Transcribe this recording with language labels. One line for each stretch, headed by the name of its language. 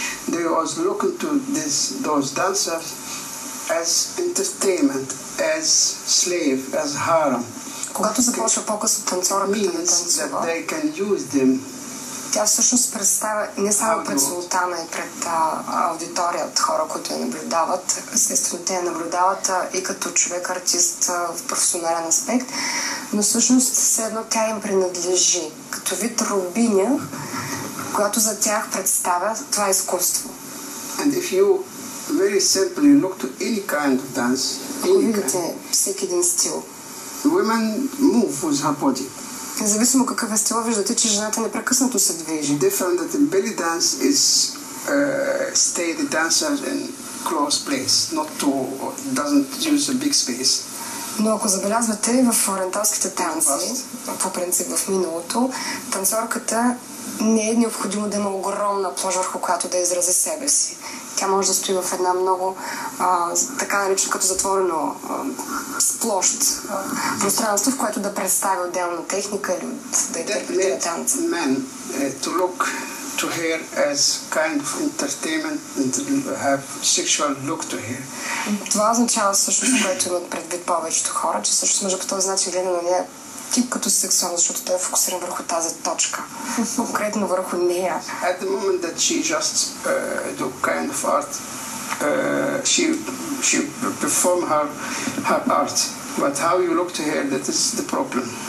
English: They was looking to those dancers as entertainment, as slave, as harem.
Bulgarian: Когато започва по-късно танцорът да танцува,
English: they can use them.
Bulgarian: Тя всъщност представя не само пред султана и пред аудитория от хора, които я наблюдават. Естествено, те я наблюдават и като човек-артист в професионален аспект, но всъщност все едно тя им принадлежи. Като вид робиня, която за тях представя това изкуство.
English: And if you very simply look to any kind of dance,
Bulgarian: ако видите всеки един стил,
English: women move with her body.
Bulgarian: Независимо какъв е стила, виждате, че жената непрекъснато се движи.
English: Different that the belly dance is stay the dancer in close place, not to doesn't use a big space.
Bulgarian: Но ако забелязвате в ориенталските танци, по принцип в миналото, танцорката не е необходимо да има огромна площ, върху която да изрази себе си. Тя може да стои в една много така наречена като затворено с площ пространство, в което да представи отделна техника или да интерпретира танца.
English: To look to her as kind of entertainment and have sexual look to her.
Bulgarian: Това означава всъщност, което имат предвид повечето хора, че всъщност може по този начин гледа на нея тип като сексуално, защото той е фокусиран върху тази точка, конкретно върху нея.
English: At the moment that she just do kind of art, she perform her art, but how you look to her, that is the problem.